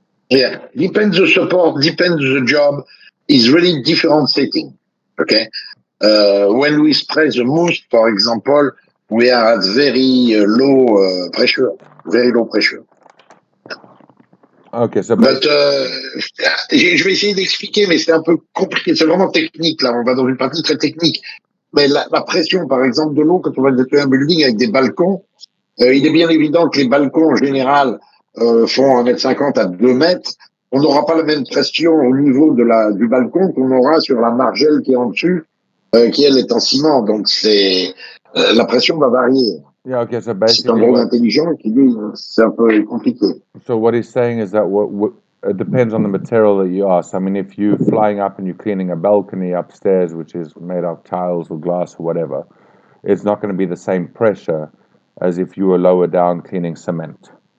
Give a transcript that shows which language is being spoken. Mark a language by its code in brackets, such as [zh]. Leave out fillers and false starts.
[en] Yeah, depends the support, depends the job. It's really different setting. Okay, when we spray the mousse, for example, we are at very low pressure, very low pressure. Okay, so [fr] but je vais essayer d'expliquer, mais c'est un peu compliqué. C'est vraiment technique là. On va dans une partie très technique. Mais la pression, par exemple, de l'eau quand on va nettoyer un building avec des balcons, il est bien évident que les balcons en général font 1,50 m à 2 mètres. On n'aura pas la même pression au niveau du balcon qu'on aura sur la margelle qui est en dessus, qui elle est en ciment. Donc la pression va varier. [en] Yeah, okay, so [fr] c'est un drone intelligent qui dit c'est un peu compliqué. [en] So what he's saying is that it depends on the material that you ask. I mean, if you're flying up and you're cleaning a balcony upstairs, which is made of tiles or glass or whatever, it's not going to be the same pressure as if you were lower down cleaning cement.